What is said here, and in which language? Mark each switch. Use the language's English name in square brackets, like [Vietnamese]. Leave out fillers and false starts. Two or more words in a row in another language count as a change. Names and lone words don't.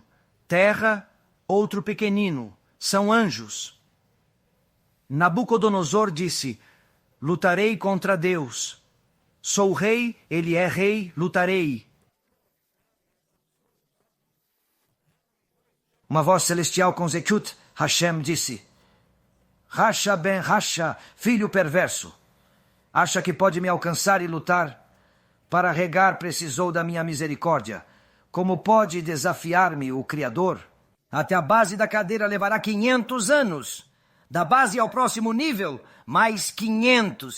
[Portuguese] Terra, outro pequenino. São anjos. Nabucodonosor disse: lutarei contra Deus. Sou rei, ele é rei, lutarei. Uma voz celestial com Zekut, Hashem disse: [Hebrew] רשע בן רשע, [Portuguese] filho perverso, acha que pode me alcançar e lutar? Para regar precisou da minha misericórdia. Como pode desafiar-me o Criador? Até a base da cadeira levará 500 anos. Da base ao próximo nível, mais 500.